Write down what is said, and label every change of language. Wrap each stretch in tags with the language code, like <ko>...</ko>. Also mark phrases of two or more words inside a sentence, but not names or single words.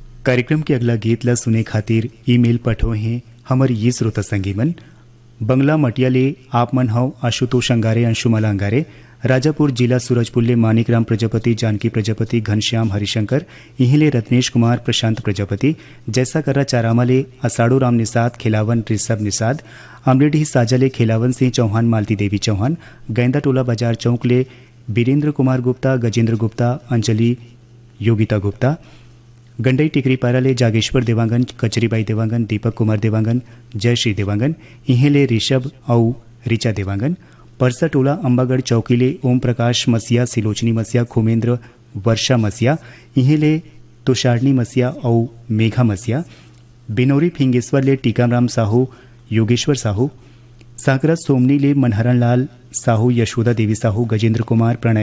<hne>कार्यक्रम के अगला गीत ला सुने खातिर ईमेल पठो हैं हमर ये श्रोता संगी मन बंगला मटिया ले आप मन हव आशुतोष अंगारे अंशुमाला अंगारे राजापुर जिला सूरजपुर ले मानिकराम प्रजापति जानकी प्रजापति घनश्याम हरिशंकर इहिले रत्नेश कुमार प्रशांत प्रजापति जैसा कर्रा चारामा ले असाड़ो राम निषाद खिलावन ऋषभ निषाद अमलेडी साजा ले खिलावन सिंह चौहान मालती देवी चौहान गैंदा टोला बाजार चौक ले बीरेंद्र कुमार गुप्ता गजेंद्र गुप्ता अंजलि योगिता गुप्ता गंडई टिकरीपारा ले जागेश्वर देवांगन कचरीबाई देवांगन दीपक कुमार देवांगन जयश्री देवांगन इहेले ऋषभ औ रिचा देवांगन परसा टोला अंबागढ़ चौकी ले ओम प्रकाश मसिया सिलोचनी मसिया खुमेंद्र वर्षा मसिया इहेले तुषारनी मसिया औ मेघा मसिया बिनोरी फिंगेश्वर ले टीकाराम साहू योगेश्वर साहू सांकरा सोमनी ले मनहरण लाल साहू यशोदा देवी साहू गजेंद्र कुमार प्रणय</hne>